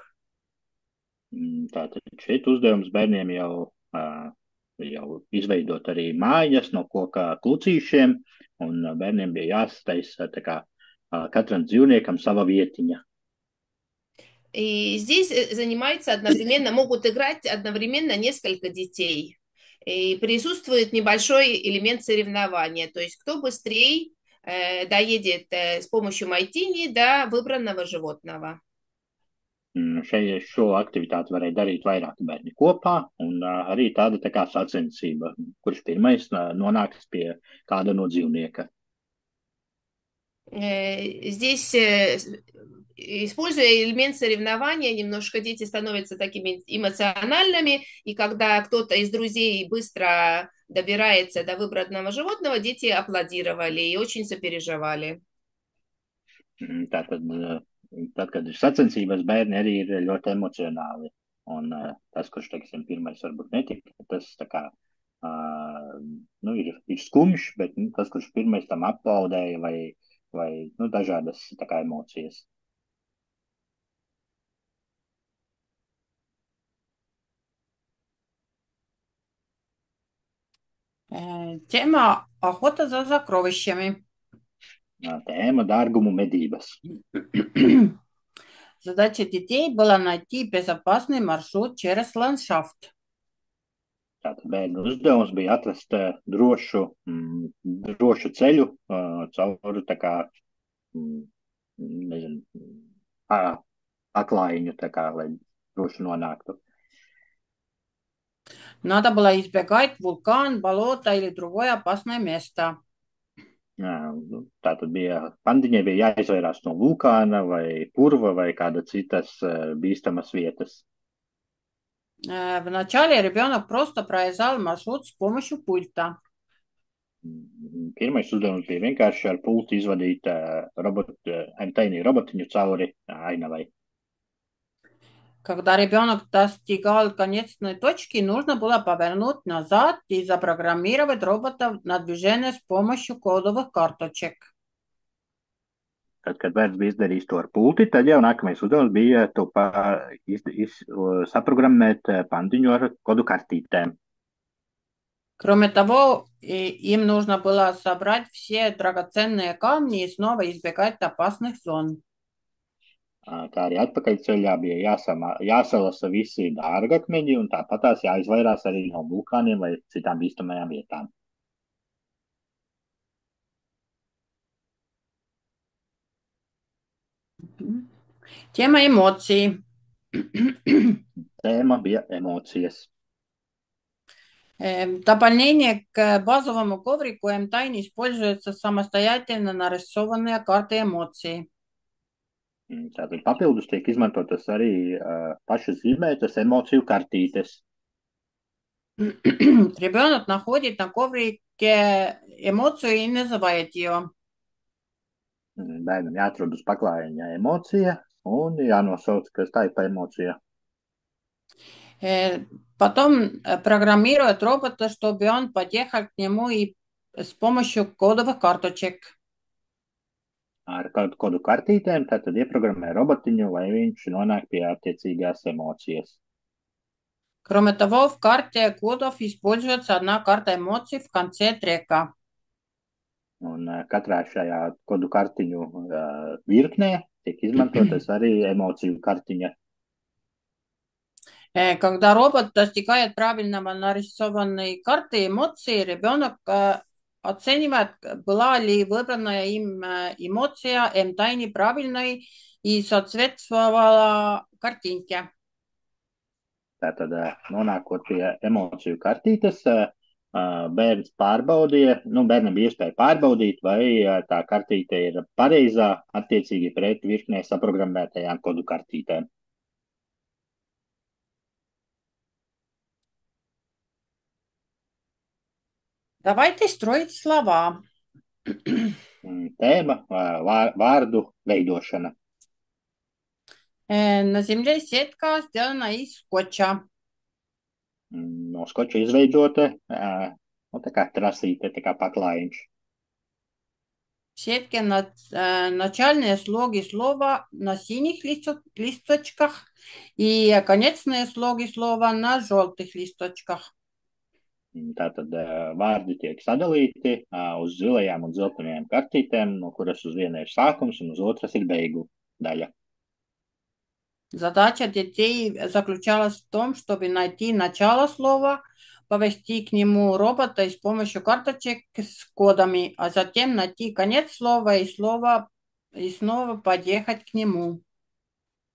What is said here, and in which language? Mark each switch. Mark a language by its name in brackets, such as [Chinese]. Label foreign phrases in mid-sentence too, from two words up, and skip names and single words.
[Latvian] Tātad šeit uzdevums bērniem jau izveidot arī mājas no koka klucīšiem, un bērniem bija jāsataisa tā kā katram dzīvniekam sava vietiņa. [Russian] И здесь могут играть одновременно несколько детей. И присутствует небольшой элемент соревнования. То есть кто быстрее доедет с помощью Майтини до выбранного животного. [Latvian] Šo aktivitāti varēja darīt vairāki bērni kopā, un arī tāda tā kā sacensība, kurš pirmais nonāks pie kāda no dzīvnieka. [Russian] Здесь, используя элемент соревнования, немножко дети становятся такими эмоциональными, и когда кто-то из друзей быстро добирается до выбранного животного, дети аплодировали и очень сопереживали. [Latvian] Tātad, tad, kad ir sacensības, bērni arī ir ļoti emocionāli. Un tas, kurš, teiksim, pirmais varbūt netika, tas tā kā, ir skumjš, bet tas, kurš pirmais tam aplaudēja vai dažādas tā kā emocijas. [Russian] Тема охота за сокровищами. [Latvian] Tēma dārgumu medības. [Russian] Задача детей была найти безопасный маршрут через ландшафт. [Latvian] Tātad bērnu uzdevums bija atrast drošu ceļu cauri tā kā, nezinu, atklājiņu, tā kā, lai droši nonāktu. [Russian] Надо было избегать вулкан, болото или другое опасное место. [Latvian] Tātad pandiņai bija jāizvairās no vulkāna vai purva vai kāda citas bīstamas vietas. [Russian] Вначале ребенок просто проезжал маршрут с помощью пульта. [Latvian] Pirmais uzdevums bija vienkārši ar pultu izvadīt tainī robotiņu cauri ainavai. [Russian] Когда ребенок достигал конечной точки, нужно было повернуть назад и запрограммировать робота на движение с помощью кодовых карточек. [Latvian] Kad bērns bija izdarījis to ar pulti, tad jau nākamais uzdevums bija to saprogrammēt pandiņu ar kodu kartītēm. [Russian] Кроме того, им нужно было собрать все драгоценные камни и снова избегать опасных зон. [Latvian] Kā arī atpakaļceļā bija jāsalasa visi dārgakmeņi un tāpatās jāizvairās arī no vulkāniem vai citām bīstamajām vietām. [Russian] Тема эмоций. [Latvian] Tēma bija emocijas. [Russian] Дополнение к базовому коврику M-Tiny используются самостоятельно нарисованные карты эмоций. [Latvian] Tātad papildus tiek izmantotas arī pašas zīmētas emociju kartītes. [Russian] Ребенок находит на коврике эмоцию и называет ее. [Latvian] Bērnam jāatrod uz paklājiņa emocija un jānosauc, kas tā ir pa emocija. [Russian] Потом программирует робота, чтобы он подъехал к нему и с помощью кодовых карточек. [Latvian] Ar kodu kartītēm tad ieprogrammē robotiņu, lai viņš nonāk pie attiecīgās emocijas. [Russian] Кроме того, в карте кодов используется одна карта эмоций в конце трека. [Latvian] Un katrā šajā kodu kartiņu virknē tiek izmantotas arī emociju kartiņa. [Russian] Когда робот достигает правильного нарисованной карты эмоций, ребенок оценивает, была ли выбранная им эмоция M-Tiny правильной и соответствовала картинке. [Latvian] Tātad, nonākot pie emociju kartītes, bērns pārbaudīja, bērnam bija iespēja pārbaudīt, vai tā kartīte ir pareizā attiecīgi pret virknē saprogrammētajām kodu kartītēm. [Russian] Давайте строить слова. [Latvian] Tēma vārdu veidošana. [Russian] На земле сетка сделана из скотча. [Latvian] No skoča izveidota, tā kā trasīte, tā kā paklājiņš. [Russian] В сетке начальные слоги слова на синих листочках и конечные слоги слова на желтых листочках. [Latvian] Tātad vārdi tiek sadalīti uz zilajām un dzeltenajām kartītēm, no kuras uz viena ir sākums un uz otras ir beigu daļa. [Russian] Задача детей заключалась в том, чтобы найти начало слова, повести к нему робота и с помощью карточек с кодами, а затем найти конец слова и снова подъехать к нему.